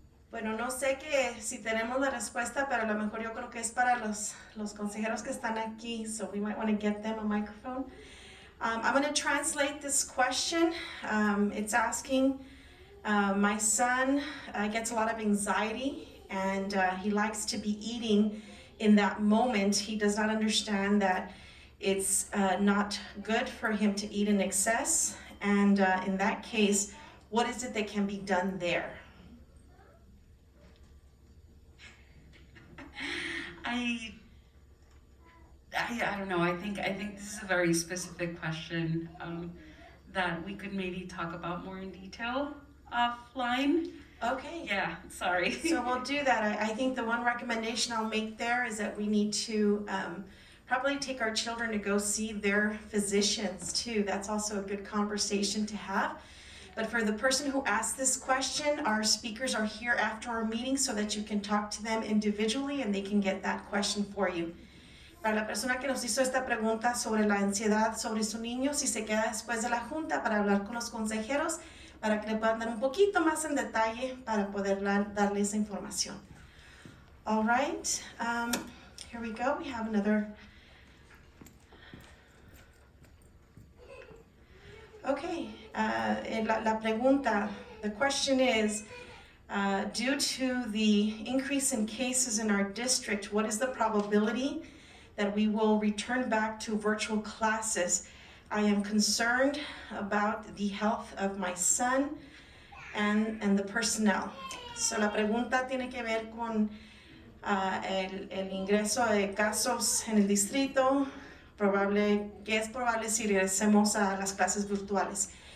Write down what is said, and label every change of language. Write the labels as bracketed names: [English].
[Spanish] Bueno, no sé si tenemos la respuesta, pero a lo mejor yo creo que es para los consejeros que están aquí, [English] so we might want to get them a microphone. I'm going to translate this question. It's asking, my son gets a lot of anxiety, and he likes to be eating in that moment. He does not understand that it's not good for him to eat in excess, and in that case, what is it that can be done there? I don't know. I think this is a very specific question that we could maybe talk about more in detail offline. Okay. Yeah, sorry. So we'll do that. I think the one recommendation I'll make there is that we need to probably take our children to go see their physicians too. That's also a good conversation to have. But for the person who asked this question, our speakers are here after our meeting so that you can talk to them individually and they can get that question for you. [Spanish] Para la persona que nos hizo esta pregunta sobre la ansiedad sobre su niño, si se queda después de la junta para hablar con los consejeros, para que le puedan dar un poquito más en detalle para poder darle esa información. [English] All right, here we go. We have another. Okay, [Spanish] la pregunta, [English] the question is, due to the increase in cases in our district, what is the probability that we will return back to virtual classes? I am concerned about the health of my son and the personnel. [Spanish] So la pregunta tiene que ver con el ingreso de casos en el distrito, que es probable si regresemos a las clases virtuales.